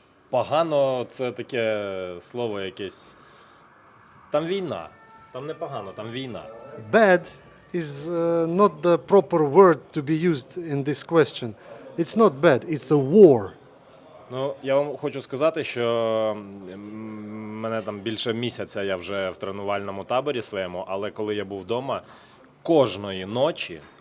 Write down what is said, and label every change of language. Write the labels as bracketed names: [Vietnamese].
[Ukrainian] Погано – це таке слово якесь. Там війна. Там не погано, там війна. [English] Bad is not the proper word to be used in this question. It's not bad, it's a war. [Ukrainian] Ну, я вам хочу сказати, що мене там більше місяця, я вже в тренувальному таборі своєму, але коли я був вдома, кожної ночі,